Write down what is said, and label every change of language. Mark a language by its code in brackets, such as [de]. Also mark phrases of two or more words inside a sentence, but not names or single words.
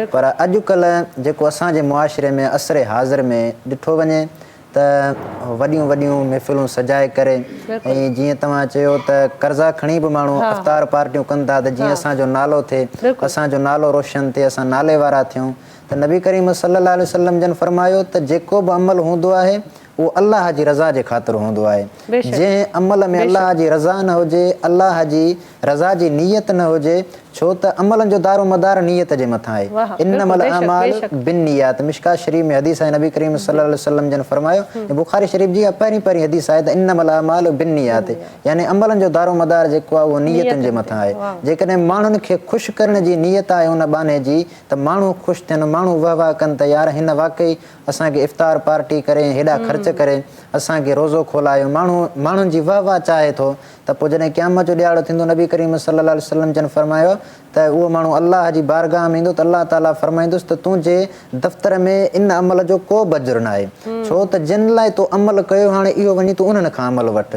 [sd] पर अॼुकल्ह जेको असांजे मुआशिरे में असर हाज़िर में ॾिठो वञे त वॾियूं वॾियूं महफ़िलूं सजाए करे ऐं जीअं तव्हां चयो त कर्ज़ा खणी बि माण्हू इफ़्तार पार्टियूं कनि था त जीअं असांजो नालो थिए, असांजो नालो रोशन थिए, असां नाले वारा थियूं। त नबी करीम [ar] صلى الله عليه وسلم [sd] जन फरमायो त जेको बि अमल हूंदो आहे उहो अलाह जी रज़ा जे ख़ातिर हूंदो आहे। जंहिं अमल में अलाह जी रज़ा न हुजे, अलाह जी रज़ा जी नीयत न हुजे, छो त अमलनि जो दारो मदार नीयत जे मथां आहे। [ar] إنما الأعمال بالنيات, [sd] मिशकात शरीफ़ में हदीस आहे, नबी करीम [ar] صلى الله عليه وسلم [sd] जन फरमायो, बुखारी शरीफ़ जी पहिरीं हदीस आहे त [ar] إنما الأعمال بالنيات, [sd] यानी अमलनि जो दारो मदार जेको आहे उहो नीयतनि जे मथां आहे। जेकॾहिं माण्हुनि खे ख़ुशि करण जी नीयत आहे उन बाने जी त माण्हू ख़ुशि थियनि, माण्हू वाह वाह कनि त यार हिन वाक़ई असांखे इफ़्तार पार्टी करे हेॾा ख़र्च करे असांखे रोज़ो खोलायो, माण्हुनि जी वाह वाह चाहे थो, त पोइ जॾहिं क़यामत जो ॾियारो थींदो नबी करीम [ar] صلى الله عليه وسلم [sd] जन फरमायो त उहो माण्हू अलाह जी बारगाह में ईंदो त अलाह ताला फरमाईंदुसि त तुंहिंजे दफ़्तर में इन अमल जो को बि अजुर न आहे, छो त जिन लाइ तूं अमल कयो हाणे इहो वञी तूं उन्हनि खां अमल वठि।